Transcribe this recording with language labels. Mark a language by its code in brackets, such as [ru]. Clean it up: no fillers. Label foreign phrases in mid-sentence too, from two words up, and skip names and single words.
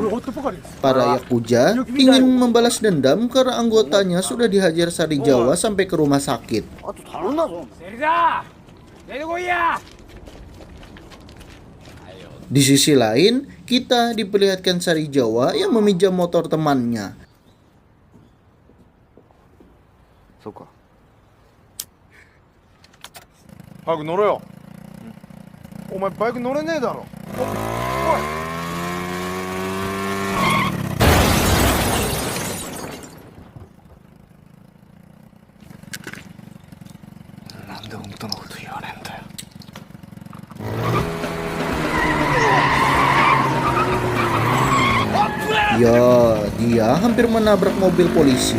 [id] Para Yakuza ingin membalas dendam karena anggotanya sudah dihajar Sari Jawa sampai ke rumah sakit. Di sisi lain, kita diperlihatkan Sari Jawa yang meminjam motor temannya. [ja] そうか早く乗ろよお前バイク乗れねえだろおいなんで本当のこと言わねえんだよ [id] Ya, dia hampir menabrak mobil polisi.